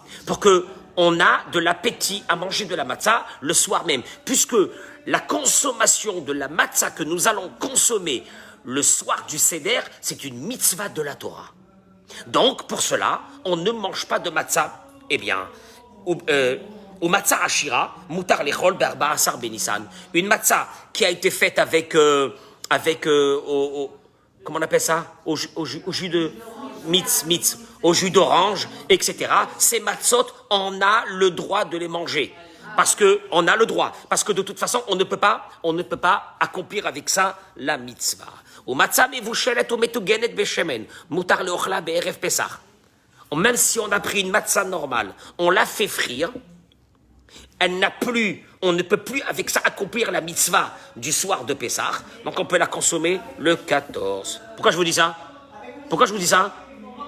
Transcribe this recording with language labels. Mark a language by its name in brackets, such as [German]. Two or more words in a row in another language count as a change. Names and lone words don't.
[French] Pour que on a de l'appétit à manger de la matzah le soir même, puisque la consommation de la matzah que nous allons consommer le soir du Seder, c'est une mitzvah de la Torah. Donc, pour cela, on ne mange pas de matzah. Eh bien, [Hebrew] ומצה עשירה מותר לאכול בארבעה עשר בניסן. [French] Une matzah qui a été faite avec comment on appelle ça? Au jus de mitz, au jus d'orange, etc. Ces matzot, on a le droit de les manger. Parce que on a le droit. Parce que de toute façon, on ne peut pas accomplir avec ça la mitzvah. [Hebrew] ומצה מבושלת ומטוגנת בשמן מותר לאוכלה בערב פסח. [French] Même si on a pris une matzah normale, on l'a fait frire, on ne peut plus avec ça accomplir la mitzvah du soir de Pessah, donc on peut la consommer le 14. Pourquoi je vous dis ça?